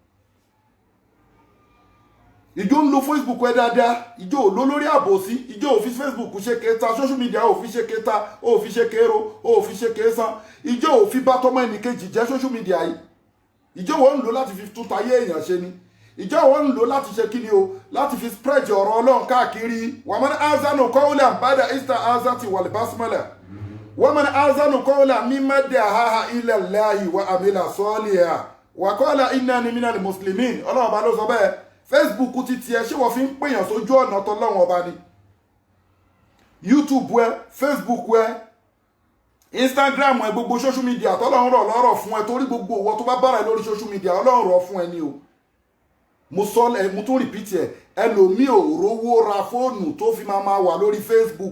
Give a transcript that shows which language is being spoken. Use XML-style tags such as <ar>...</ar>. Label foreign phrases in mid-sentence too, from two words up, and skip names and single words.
<yo>Ìjọ ń lo Facebook ẹ dáadáa, ìjọ ò lò lórí àbòsí, ìjọ ò fi Facebook ṣe kẹta,</yo> <en>social media</en> <yo>ò fi ṣe kẹta, ò fi ṣe kẹro, ò fi ṣe kẹsàn, ìjọ ò fi bá tọmọ ẹnìkejì jẹ́ social media yìí. Ìjọ wọ́n ń lò láti fi tún tayé èèyàn ṣe ni. Ìjọ wọ́n ń lò láti ṣe kíni o, láti fi spread ọ̀rọ̀ Ọlọ́run káàkiri.</yo> <ar>ومن أحسن قولا بعد الاستعاذة والبسملة. ومن أحسن قولا ممن دعا إلى الله وعمل صالحا وقال إنني من المسلمين.</ar> <yo>Ọlọ́run bá ló sọ bẹ́ẹ̀. Facebook ti tiẹ̀ ṣé wọ́n fi ń pèèyàn sójú ọ̀nà tọ́lọ́run ọba ni? YouTube ẹ, Facebook ẹ, Instagram ẹ, gbogbo</yo> <en>social media</en> <yo>tọ́lọ́run rọ̀ lọ́rọ̀ fún ẹ torí gbogbo owó tó bá bára ẹ lórí</yo> <en>social media</en> <yo>Ọlọ́run rọ̀ fún ẹ ni o. Mo tún repeat ẹ, ẹlòmíì ò rówó ra fóònù tó fi máa wà lórí Facebook.</yo>